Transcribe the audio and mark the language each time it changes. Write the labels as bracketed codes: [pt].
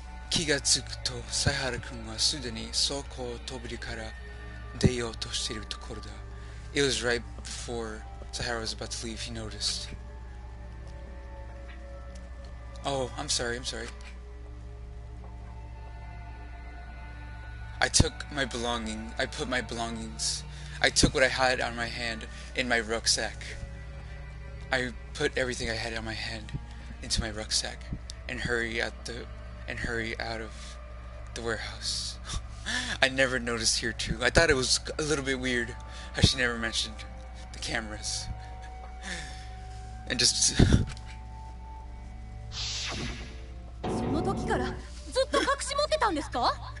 [ja] 気がつくと、サイハラ君はすでに倉庫を飛びから出ようとしているところだ。 [en] It was right before Sahara was about to leave, he noticed. Oh, I'm sorry. I took my belongings. I took what I had on my hand in my rucksack. I put everything I had on my hand into my rucksack and hurry out of the warehouse. I never noticed here too. I thought it was a little bit weird how she never mentioned the cameras. And just [ja] その時からずっと隠し持ってたんですか?